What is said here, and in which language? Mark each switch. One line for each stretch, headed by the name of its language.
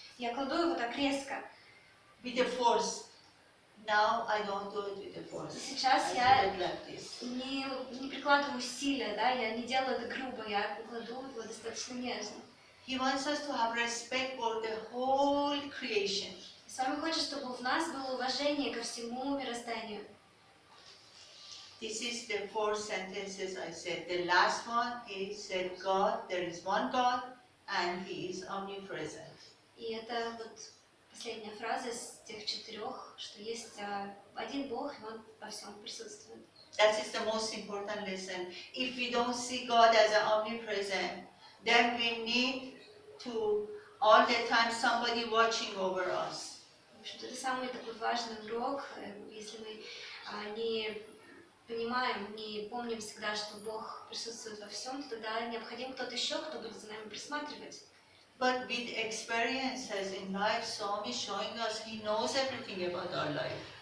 Russian: Я кладу его так резко.
English: With the force. Now I don't do it with the force.
Russian: Сейчас
English: I
Russian: я
English: do it like this.
Russian: не прикладываю усилия, да, я не делаю это грубо, я кладу его достаточно нежно.
English: He wants us to have respect for the whole creation.
Russian: С вами хочет, чтобы в нас было уважение ко всему мирозданию.
English: This is the 4 sentences I said. The last one is said God, there is one God, and He is omnipresent.
Russian: И это вот последняя фраза из тех 4, что есть один Бог, и Он во всем присутствует.
English: That is the most important lesson. If we don't see God as an omnipresent, then we need to all the time somebody watching over us.
Russian: В общем-то, это самый такой важный урок. Если мы не понимаем, не помним всегда, что Бог присутствует во всем, то тогда необходим кто-то еще, кто будет за нами присматривать.
English: But with experiences in life, Swami is showing us He knows everything about our life.